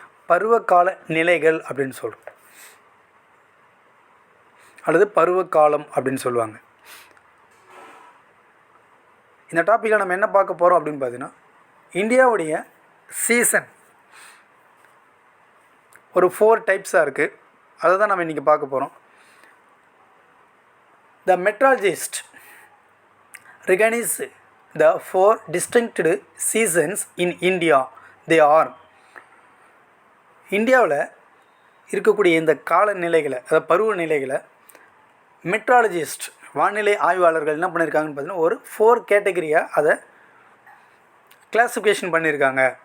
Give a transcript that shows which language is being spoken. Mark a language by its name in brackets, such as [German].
[Tamil] பருவகால நிலைகள் அப்படின்னு சொல்கிறோம், அல்லது பருவகாலம் அப்படின்னு சொல்லுவாங்க. இந்த டாப்பிக்கில் நம்ம என்ன பார்க்க போகிறோம் அப்படின்னு பார்த்தீங்கன்னா, இந்தியாவுடைய சீசன் ஒரு 4 டைப்ஸாக இருக்குது. அதை தான் நம்ம இன்றைக்கி பார்க்க போகிறோம். [English] The meteorologist recognize the 4 distinct seasons in India. They are [Tamil] இந்தியாவில் இருக்கக்கூடிய இந்த காலநிலைகளை, அதாவது பருவநிலைகளை மெட்ராலஜிஸ்ட் வானிலை ஆய்வாளர்கள் என்ன பண்ணியிருக்காங்கன்னு பார்த்தீங்கன்னா, ஒரு 4 கேட்டகரியாக அதை கிளாஸிஃபிகேஷன் பண்ணியிருக்காங்க.